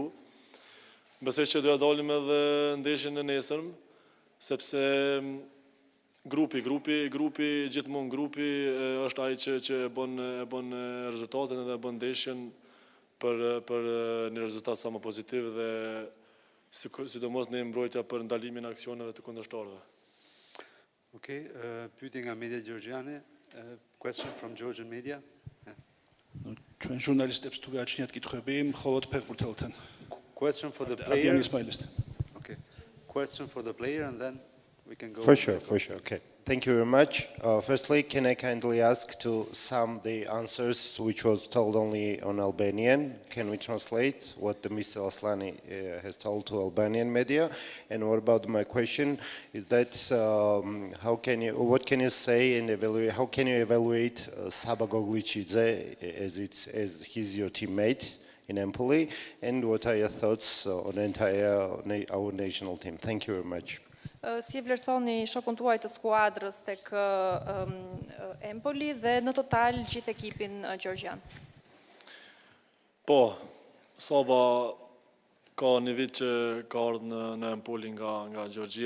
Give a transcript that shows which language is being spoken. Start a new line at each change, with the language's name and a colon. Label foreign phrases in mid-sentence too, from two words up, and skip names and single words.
Albanian: Besoj që do ja dalim edhe ndeshjen e nesërm, sepse grupi gjithmonë grupi është ai që e bën rezultatin dhe e bën ndeshjen për një rezultat sa më pozitiv dhe sidomos në mbrojtja për ndalimin e aksioneve të kundërshtarëve. Okay, pyetje nga media gjorgjane.
English: Question from Georgian media.
Georgian: Ჩვენ ჟურნალისტებს თუ გააჩნიათ კითხვები, მხოლოდ ფეხბურთელთან.
English: Question for the Adrian player. Ismailist. Okay. Question for the player and then we can go. For sure. Okay. Thank you very much. Firstly, can I kindly ask to sum the answers which was told only on Albanian? Can we translate what the Mr. Aslani has told to Albanian media? And what about my question is that what can you say and evaluate? How can you evaluate Saba Goglicidze as he's your teammate in Empoli? And what are your thoughts on our national team? Thank you very much.
Albanian: Si e vlerësoni shokun tuaj të skuadrës tek Empoli dhe në total gjithë ekipin gjorgjan? Po, Saba ka një vit që ka ardhur në Empoli nga Gjorgjia.